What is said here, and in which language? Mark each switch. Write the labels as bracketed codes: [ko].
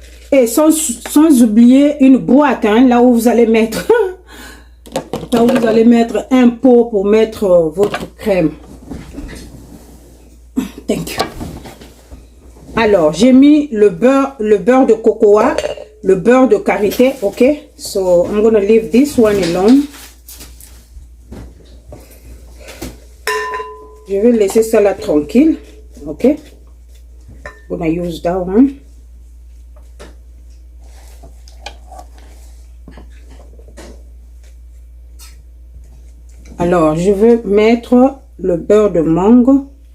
[fr] Et sans oublier une boîte, hein, là où vous allez mettre, là où vous allez mettre un pot pour mettre votre crème. [en] Thank you. [fr] Alors, j'ai mis le beurre de cocoa, le beurre de karité, ok? [en] So, I'm gonna leave this one alone. [fr] Je vais laisser ça là tranquille, ok? [en] I'm gonna use that one. [fr] Alors, je vais mettre le beurre de mangue.